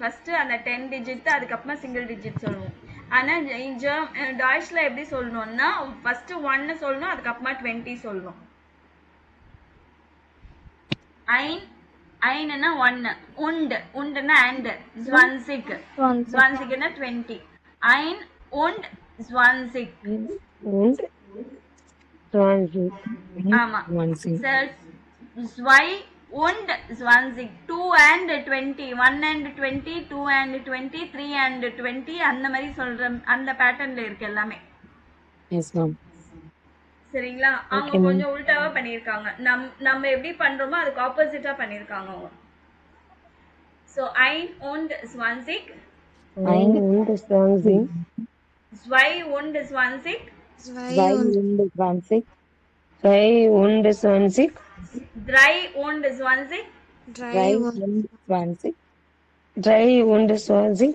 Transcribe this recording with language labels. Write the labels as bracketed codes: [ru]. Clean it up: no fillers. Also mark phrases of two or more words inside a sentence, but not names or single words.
[ta] ஃபர்ஸ்ட் அந்த 10 டிஜிட் அதுக்கப்புறமா சிங்கிள் டிஜிட் சொல்லுவோம். ஆனா டாய்ச்ல எப்படி சொல்லணும்னா ஃபர்ஸ்ட் 1 சொல்லணும் அதுக்கப்புறமா 20 சொல்லணும். ஐன்னா 1 உண்டுன்னா and 20ன்னா 20 [de] ein und 20 Und 20. [ta] ஆமா [de] 20. zwei und 20 [en] 2 and 20 1 and 20 2 and 20 3 and 20 [ta] அந்த மாதிரி சொல்ற அந்த பேட்டர்ன்ல இருக்கு எல்லாமே. [en] yes ma'am. [ta] சரிங்களா? அவங்க கொஞ்சம் உல்டாவா பண்ணிருக்காங்க. நம்ம எப்படி பண்றோமோ அதுக்கு ஆப்போசிட்டா பண்ணிருக்காங்க அவங்க. சோ [de] ein und 20 Ein und 20. zwei und 20 2 und 20. 2 und 20. 3 und 20 3 und 20. 3 und 20.